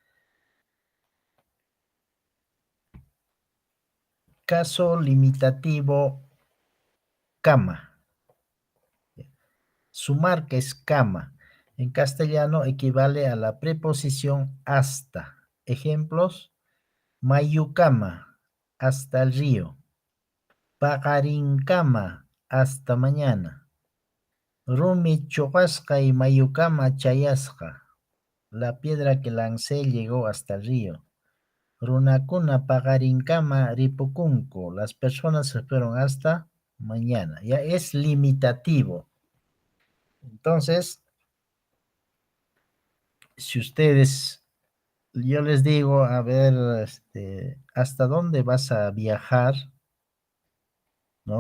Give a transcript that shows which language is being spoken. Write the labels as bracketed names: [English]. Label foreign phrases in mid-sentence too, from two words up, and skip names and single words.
[Spanish] Caso limitativo, cama. Su marca es cama. En castellano equivale a la preposición hasta. Ejemplos: Mayucama, hasta el río. Paqarincama, hasta mañana. [Quechua] Rumi chuqasqa y mayucama chayasqa. [Spanish] La piedra que lancé llegó hasta el río. [Quechua] Runakuna paqarincama ripukunku. [Spanish] Las personas se fueron hasta mañana. Ya es limitativo. Entonces, si ustedes, yo les digo, a ver, ¿hasta dónde vas a viajar? ¿No?